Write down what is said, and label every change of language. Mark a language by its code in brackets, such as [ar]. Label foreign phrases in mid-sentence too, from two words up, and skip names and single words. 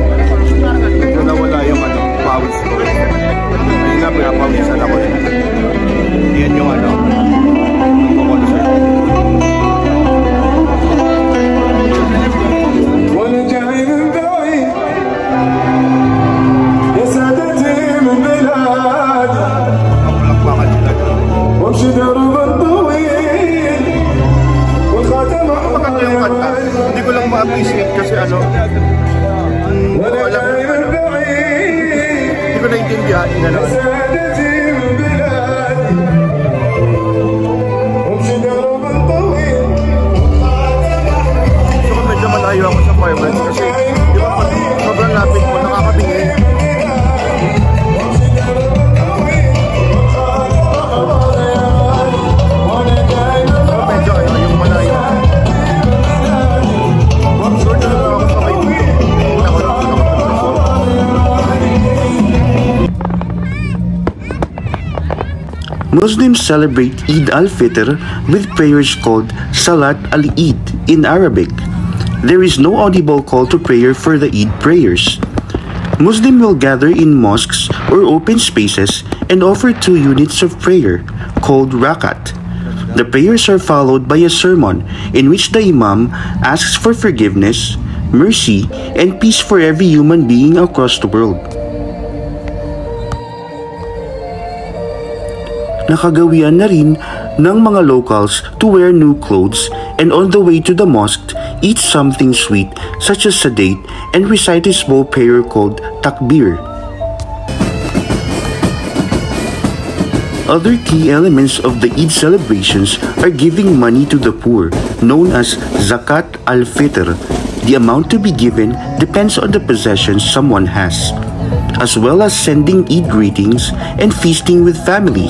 [tl] Ito nawala yung pawis ko. Hindi na pinapawisan ako rin. Yan yung concert. [ar] وانا جاي من بعيد يا سادتي من بلادي [tl] Kapulakpakan sila. [ar] وامشي درب الطويل والخاتم [tl] Maganda yung kanta. Hindi ko lang ma-appreciate kasi [ar] وانا جاي من بعيد [tl] hindi ko naintindihan [ar] يا سادتي من بلادي وامشي درب الطويل [tl] So medyo malayo ako sa fireworks kasi di ba pag sobrang lapit mo nakakatingin. So medyo yung malayo. Sure na ako sa may [en] Muslims celebrate Eid al-Fitr with prayers called Salat al-Eid in Arabic. There is no audible call to prayer for the Eid prayers. Muslims will gather in mosques or open spaces and offer 2 units of prayer, called rakat. The prayers are followed by a sermon in which the imam asks for forgiveness, mercy, and peace for every human being across the world. [tl] Nakagawian na rin ng mga locals [en] to wear new clothes and on the way to the mosque, eat something sweet such as a date and recite a small prayer called takbir. Other key elements of the Eid celebrations are giving money to the poor, known as Zakat al-Fitr, The amount to be given depends on the possessions someone has, as well as sending Eid greetings and feasting with families.